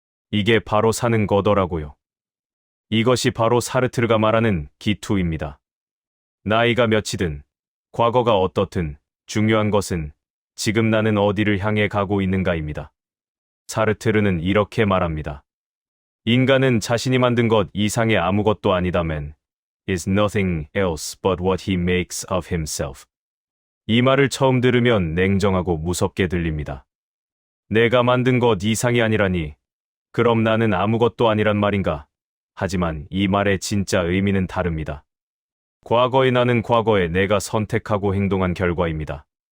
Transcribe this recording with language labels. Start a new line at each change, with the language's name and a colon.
Korean: 이게 바로 사는 거더라고요. 이것이 바로 사르트르가 말하는 기투입니다. 나이가 몇이든, 과거가 어떻든 중요한 것은 지금 나는 어디를 향해 가고 있는가입니다. 사르트르는 이렇게 말합니다. 인간은 자신이 만든 것 이상의 아무것도 아니다면
English: is nothing else but what he makes of himself.
Korean: 이 말을 처음 들으면 냉정하고 무섭게 들립니다. 내가 만든 것 이상이 아니라니, 그럼 나는 아무것도 아니란 말인가? 하지만 이 말의 진짜 의미는 다릅니다. 과거의 나는 과거에 내가 선택하고 행동한 결과입니다.